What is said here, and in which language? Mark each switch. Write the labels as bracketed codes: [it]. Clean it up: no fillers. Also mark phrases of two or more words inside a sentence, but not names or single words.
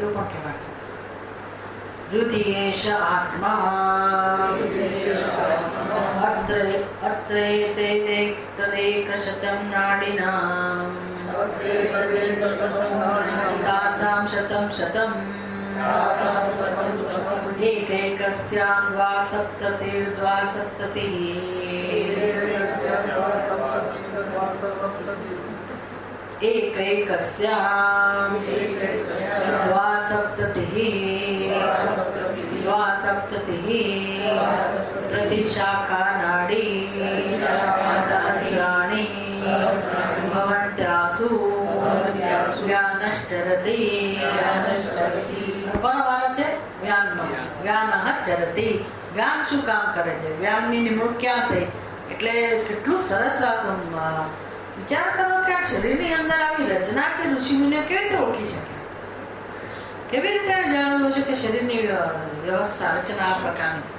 [gu] એવું પણ કહેવાય. [sa] હૃદયેશ આત્મા અત્રે તદેક શતમ નાડીનામ એકાસામ શતમ શતમ એકૈકસ્યામ દ્વાસપ્તતિર્દ્વાસપ્તતિઃ एकैकस्याम द्वासप्ततिः प्रतिशाखा नाडी सहस्राणि भवन्त्यासु व्यानश्चरति [gu] કોનો વારો છે? વ્યાનનો. [sa] વ્યાનઃ ચરતિ. [gu] વ્યાન શું કામ કરે છે? વ્યાનની નિમણૂક ક્યાં થઈ? એટલે કેટલું સરસ વિચાર કરો કે આ શરીરની અંદર આવી રચના છે. ઋષિમુનિઓ કેવી રીતે ઓળખી શકે? કેવી રીતે જાણવું છે કે શરીરની વ્યવસ્થા રચના આ પ્રકારની છે?